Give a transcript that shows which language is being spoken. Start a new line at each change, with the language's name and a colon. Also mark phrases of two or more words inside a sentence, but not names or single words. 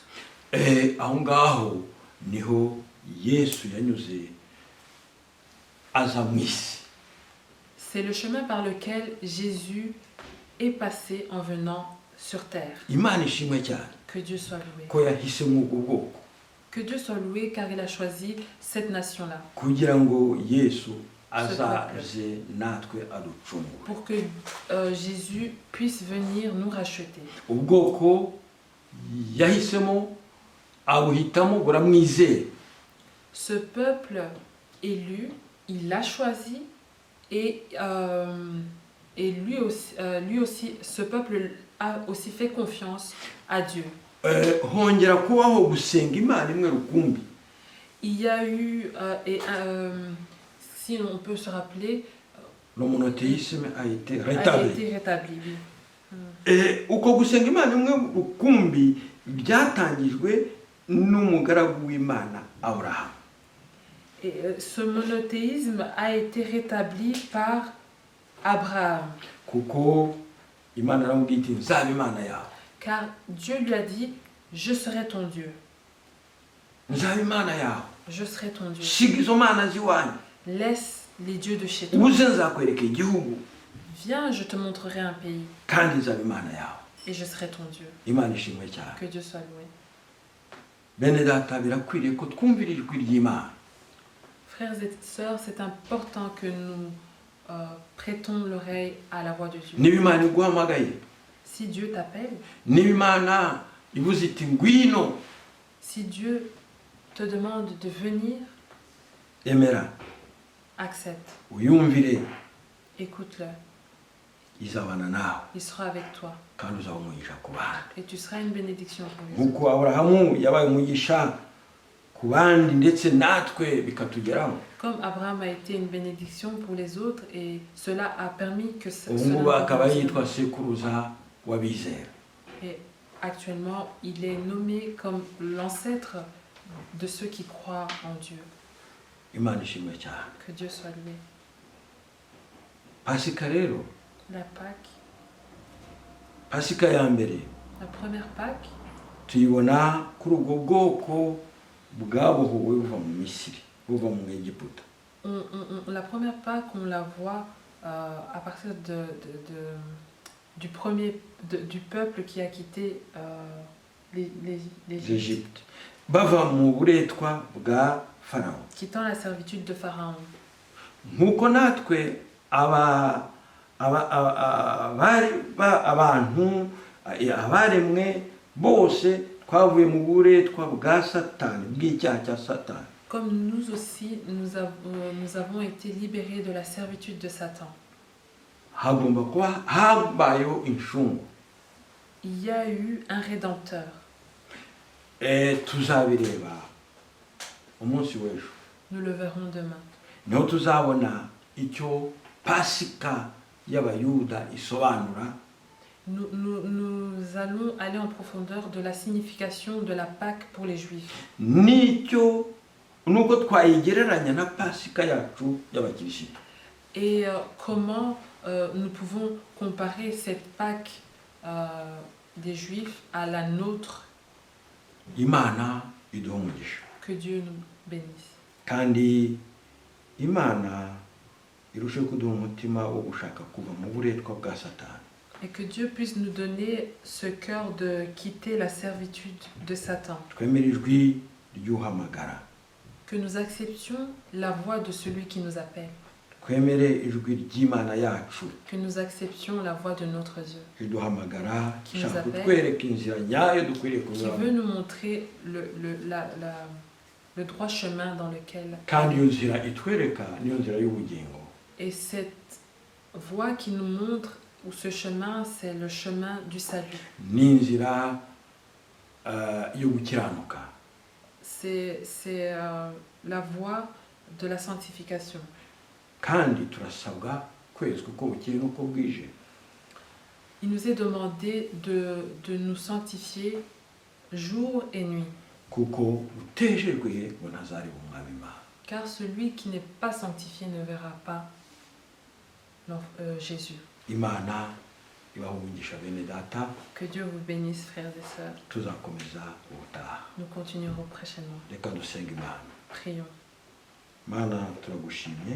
Kinyarwanda: Aho ngaho niho Yesu yanyuze aza mu isi.
French: C'est le chemin par lequel Jésus est passé en venant sur terre.
Kinyarwanda: Imana ishimwe cyane
French: Que Dieu soit loué.
Kinyarwanda: ko yahisemo ubwo bwoko
French: Que Dieu soit loué car il a choisi cette nation-là.
Kinyarwanda: kugira ngo Yesu azaze natwe aducungure.
French: Pour que Jésus puisse venir nous racheter.
Kinyarwanda: Ubwoko yahisemo abuhitamo buramwizera.
French: Ce peuple élu, il l'a choisi et lui aussi, ce peuple a aussi fait confiance à Dieu.
Kinyarwanda: Hongera kubaho gusenga Imana imwe rukumbi.
French: Il y a eu, si on peut se rappeler, Le monothéisme a été a rétabli. été rétabli. Oui.
Kinyarwanda: Uko gusenga Imana imwe rukumbi byatangijwe n'umugaragu w'Imana Abraham.
French: Et ce monothéisme a été rétabli par Abraham.
Kinyarwanda: Kuko Imana aramubwira iti nzaba Imana yawe.
French: Car Dieu lui a dit, je serai ton Dieu.
Kinyarwanda: Nzaba Imana yawe.
French: Je serai ton Dieu.
Kinyarwanda: Siga izo mana z'iwanyu.
French: Laisse les dieux de chez toi.
Kinyarwanda: Uze nzakwereka igihugu
French: Viens, je te montrerai un pays
Kinyarwanda: kandi nzaba Imana yawe.
French: et je serai ton Dieu.
Kinyarwanda: Imana ishimwe cyane.
French: Que Dieu soit loué.
Kinyarwanda: Bene data birakwiriye ko twumvira ijwi ry'Imana.
French: Frères et sœurs, c'est important que nous prêtons l'oreille à la voix de Dieu.
Kinyarwanda: Niba Imana iguhamagaye,
French: Si Dieu t'appelle,
Kinyarwanda: niba Imana ivuze iti ngwino,
French: si Dieu te demande de venir,
Kinyarwanda: emera
French: accepte,
Kinyarwanda: uyumvire,
French: écoute-le.
Kinyarwanda: izabana nawe
French: Il sera avec toi
Kinyarwanda: kandi uzaba umugisha ku bandi.
French: et tu seras une bénédiction pour les autres.
Kinyarwanda: Nk'uko Aburahamu yabaye umugisha ku bandi ndetse natwe bikatugeraho.
French: Comme Abraham a été une bénédiction pour les autres et cela a permis que
Kinyarwanda: Ubu ngubu akaba yitwa sekuruza w'abizera.
French: Et actuellement, il est nommé comme l'ancêtre de ceux qui croient en Dieu.
Kinyarwanda: Imana ishimwe cyane.
French: Que Dieu soit loué.
Kinyarwanda: Pasika rero,
French: La Pâque,
Kinyarwanda: Pasika ya mbere
French: la première Pâque,
Kinyarwanda: tuyibona kuri ubwo bwoko bwabohowe buva mu Misiri, buva mu Egiputa.
French: La première Pâque, on la voit à partir du peuple qui a quitté l'Égypte, Egypte.
Kinyarwanda: Bava mu buretwa bwa Farawo.
French: quittant la servitude de Pharaon.
Kinyarwanda: Nk'uko natwe abantu abaremwe bose twavuye mu buretwa bwa Satani, bw'icyaha cya Satani.
French: Comme nous aussi, nous avons été libérés de la servitude de Satan.
Kinyarwanda: Hagomba kuba habayeho incungu.
French: Il y a eu un rédempteur.
Kinyarwanda: Tuzabireba umunsi w'ejo.
French: Nous le verrons demain.
Kinyarwanda: Niho tuzabona icyo Pasika y'Abayuda isobanura.
French: Nous allons aller en profondeur de la signification de la Pâque pour les Juifs.
Kinyarwanda: Nicyo nuko twayigereranya na Pasika yacu y'Abakirisitu.
French: Et comment nous pouvons comparer cette Pâque des Juifs à la nôtre.
Kinyarwanda: Imana iduha umugisha.
French: Que Dieu nous bénisse.
Kinyarwanda: Kandi Imana irusheho kuduha umutima wo gushaka kuva mu buretwa bwa Satani.
French: Et que Dieu puisse nous donner ce cœur de quitter la servitude de Satan.
Kinyarwanda: Twemere ijwi ry'uhamagara.
French: Que nous acceptions la voix de celui qui nous appelle.
Kinyarwanda: Twemere ijwi ry'Imana yacu.
French: Que nous acceptions la voix de notre Dieu.
Kinyarwanda: Iduhamagara,
French: Qui nous
Kinyarwanda: ishaka
French: appelle.
Kinyarwanda: kutwereka inzira nyayo dukwiriye
French: Qui
Kinyarwanda: kunyuramo.
French: veut nous montrer le droit chemin dans lequel.
Kinyarwanda: Kandi iyo nzira itwereka niyo nzira y'ubugingo.
French: Et cette voie qui nous montre, ou ce chemin, c'est le chemin du salut.
Kinyarwanda: Ni inzira yo gukiranuka.
French: C'est la voie de la sanctification.
Kinyarwanda: Kandi turasabwa kwezwa uko bukeye n'uko bwije.
French: Il nous est demandé de nous sanctifier jour et nuit.
Kinyarwanda: Kuko utejejwe ngo ntazareba umwami Imana.
French: Car celui qui n'est pas sanctifié ne verra pas Jésus.
Kinyarwanda: Imana ibaha umugisha bene data.
French: Que Dieu vous bénisse, frères et sœurs.
Kinyarwanda: Tuzakomeza ubutaha.
French: Nous continuerons prochainement.
Kinyarwanda: Reka dusenge Imana.
French: Prions.
Kinyarwanda: Mana turagushimye.